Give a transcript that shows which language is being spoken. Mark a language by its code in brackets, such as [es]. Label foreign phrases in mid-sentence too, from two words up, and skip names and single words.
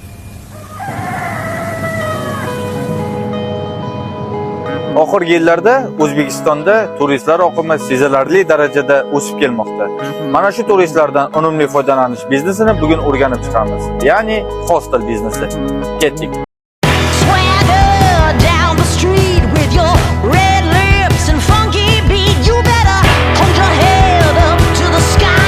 [uz] Oxirgi yillarda O'zbekistonda turistlar oqimi sezilarli darajada o'sib kelmoqda. Mana shu turistlardan unumli foydalanish biznesini bugun o'rganib chiqamiz. Ya'ni hostel biznesi. Ketdik. [en] Swagger down the street with your red lips and funky beat. You better hold your head up to the sky.